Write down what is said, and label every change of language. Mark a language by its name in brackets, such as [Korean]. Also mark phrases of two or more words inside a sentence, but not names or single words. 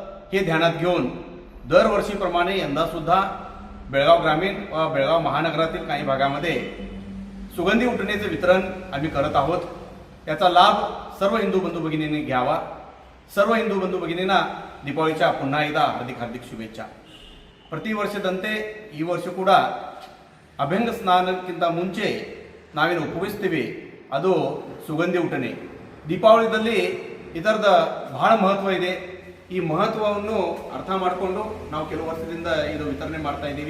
[Marathi] हे ध्यानात घेऊन दरवर्षीप्रमाणे यंदा सुद्धा बेळगाव ग्रामीण व बेळगाव महानगरातील काही भागामध्ये सुगंधी उटणेचे वितरण आम्ही करत आहोत। त्याचा लाभ सर्व हिंदू बंधू भगिनींनी घ्यावा। सर्व हिंदू बंधू भगिनींना दीपावलीच्या पुन्हा एकदा हार्दिक हार्दिक शुभेच्छಾ। [Kannada] ಪ್ರತಿ ವರ್ಷದಂತೆ ಈ ವರ್ಷ ಕೂಡ ಅಭ್ಯಂಗ ಸ್ನಾನಕ್ಕಿಂತ ಮುಂಚೆ ನಾವೇನು ಉಪಯೋಗಿಸ್ತೀವಿ ಅದು ಸುಗಂಧಿ ಉಟನೆ। ದೀಪಾವಳಿಯಲ್ಲಿ ಇದರದ ಬಹಳ ಮಹತ್ವ ಇದೆ। ಈ ಮಹತ್ವವನ್ನು ಅರ್ಥ ಮಾಡಿಕೊಂಡು ನಾವು ಕೆಲವು ವರ್ಷದಿಂದ ಇದು ವಿತರಣೆ ಮಾಡ್ತಾ ಇದ್ದೀವಿ।